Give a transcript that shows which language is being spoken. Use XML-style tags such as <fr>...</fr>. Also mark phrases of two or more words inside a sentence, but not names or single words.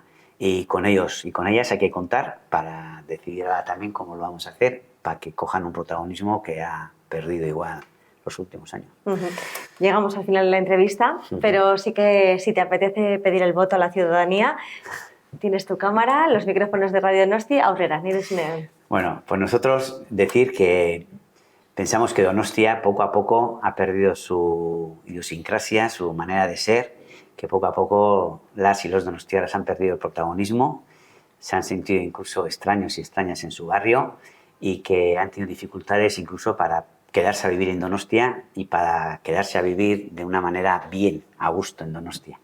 <es>Y con ellos y con ellas hay que contar para decidir ahora también cómo lo vamos a hacer para que cojan un protagonismo que ha perdido igual los últimos años. Llegamos al final de la entrevista, pero sí que si te apetece pedir el voto a la ciudadanía, tienes tu cámara, los micrófonos de Radio Donosti,</es> <eu>aurrera, nire zunean.</eu> <es>Bueno, pues nosotros decir que pensamos que Donostia poco a poco ha perdido su idiosincrasia, su manera de ser, que poco a poco las y los donostiarras han perdido el protagonismo, se han sentido incluso extraños y extrañas en su barrio y que han tenido dificultades incluso para quedarse a vivir en Donostia y para quedarse a vivir de una manera bien, a gusto en Donostia.</es>